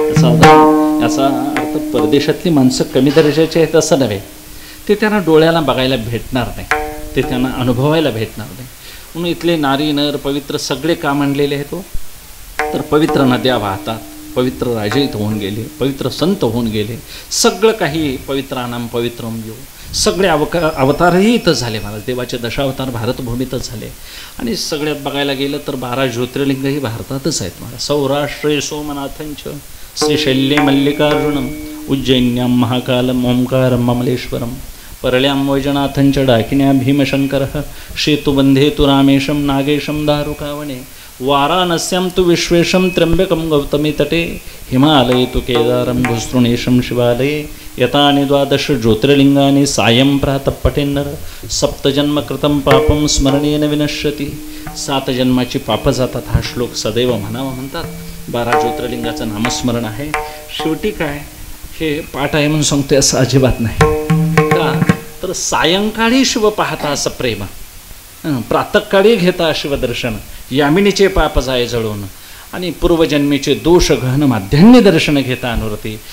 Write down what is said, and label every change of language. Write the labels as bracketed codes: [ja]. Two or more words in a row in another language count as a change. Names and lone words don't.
[mr] याचा अर्थ परदेशातली माणसं कमी दर्जाची आहेत असं नव्हे. ते त्यांना डोळ्याला बघायला भेटणार नाही, ते त्यांना अनुभवायला भेटणार नाही. म्हणून इथले नारी नर पवित्र सगळे का मांडलेले आहेत हो. तर पवित्र नद्या वाहतात, पवित्र राजे इथं होऊन गेले, पवित्र संत होऊन गेले. सगळं काही [sa] पवित्रानाम पवित्रम [mr] यो. सगळे अवतारही इथं झाले महाराज. देवाचे दशावतार भारतभूमीतच झाले. आणि सगळ्यात बघायला गेलं तर 12 ज्योतिर्लिंगही भारतातच आहेत महाराज. [sa] सौराष्ट्रे सोमनाथंच, श्रीशैल्ये मल्लिकार्जुनम, उज्जैन्यां महाकालम, ओंकारम ममलेश्वरम, परळ्यां वैजनाथंच, डाकिन्या भीमशंकरः, सेतुबंधे तु रामेशं, नागेशं दारुकावणे, वाराणस्यां तु विश्वेशं, त्र्यंबकं गौतमी तटे, हिमालये तु केदारं, भूस्तृणेशं शिवालये, यतानि 12 ज्योतिर्लिंगानि सायं प्रातः पठेन्नर, सप्तजन्मकृतं पापं स्मरणेन विनश्यति. [mr] 7 जन्माची पापं जातात हा श्लोक सदैव म्हणावा म्हणतात. 12 ज्योतिर्लिंगाचं नामस्मरण आहे. शेवटी काय हे पाठ आहे म्हणून सांगते असं अजिबात नाही. का तर सायंकाळी शिव पाहता असं प्रेम, प्रातःकाळी घेता शिवदर्शन, यामिनीचे पाप जाय जळून, आणि पूर्वजन्मीचे दोष गहन माध्यान्य दर्शन घेता अनुरती.